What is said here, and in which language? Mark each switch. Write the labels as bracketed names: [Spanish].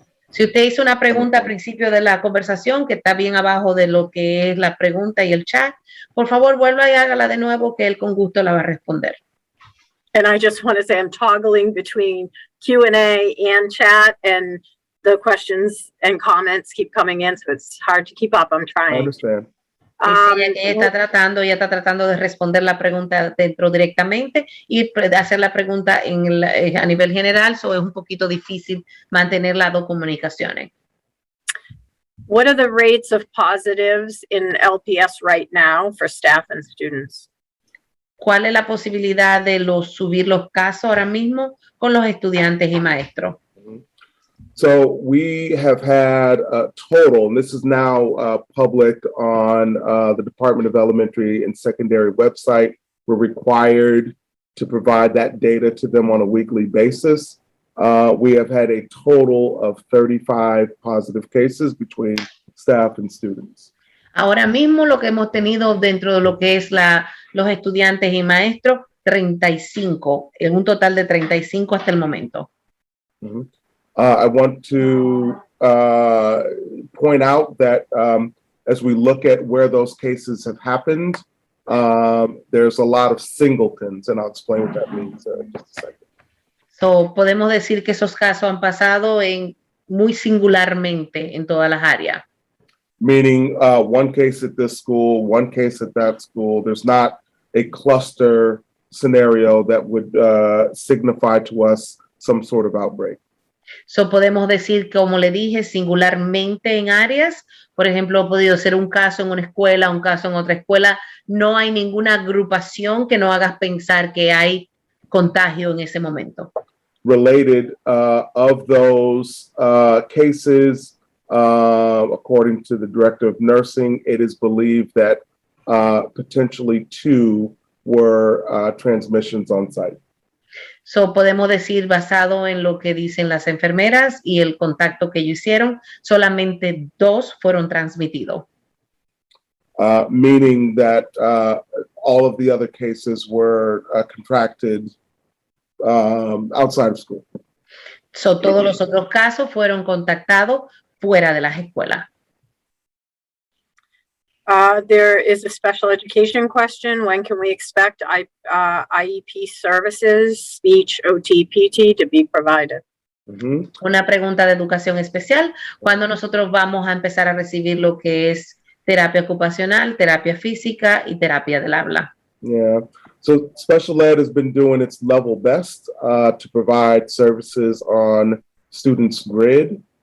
[Spanish] Si usted hizo una pregunta al principio de la conversación, que está bien abajo de lo que es la pregunta y el chat, por favor, vuelva y hágala de nuevo, que él con gusto la va a responder. [English] And I just want to say I'm toggling between Q&A and chat, and the questions and comments keep coming in, so it's hard to keep up. I'm I trying. understand. [Spanish] Ella está tratando de responder la pregunta dentro directamente y hacer la pregunta a nivel general, so es un poquito difícil mantener las dos comunicaciones. [English] What are the rates of positives in LPS right now for staff and students? [Spanish] ¿Cuál es la posibilidad de subir los casos ahora mismo con los estudiantes y maestros? [English] So we have had a total, and this is now public on the Department of Elementary and Secondary website. We're required to provide that data to them on a weekly basis. We have had a total of 35 positive cases between staff and students. [Spanish] Ahora mismo lo que hemos tenido dentro de lo que es los estudiantes y maestros, 35, en un total de 35 hasta el momento. Mm-hmm. [English] I want to point out that as we look at where those cases have happened, there's a lot of singletons, and I'll explain what that means in just a second. [Spanish] So, podemos decir que esos casos han pasado muy singularmente en todas las áreas. [English] Meaning one case at this school, one case at that school. There's not a cluster scenario that would signify to us some sort of outbreak. [Spanish] So, podemos decir, como le dije, singularmente en áreas. Por ejemplo, ha podido ser un caso en una escuela, un caso en otra escuela. No hay ninguna agrupación que nos haga pensar que hay contagio en ese momento. [English] Related of those cases, according to the director of nursing, it is believed that potentially 2 were transmissions on site. [Spanish] So, podemos decir, basado en lo que dicen las enfermeras y el contacto que ellos hicieron, solamente 2 fueron transmitidos. [English] Meaning that all of the other cases were contracted outside of school. [Spanish] So, todos los otros casos fueron contactados fuera de las escuelas. [English] There is a special education question. When can we expect IEP services, speech, OT, PT to be provided? Mm-hmm. [Spanish] Una pregunta de educación especial. ¿Cuándo nosotros vamos a empezar a recibir lo que es terapia ocupacional, terapia física y terapia del habla? Yeah. [English] So special ed has been doing its level best to provide services on students' grid.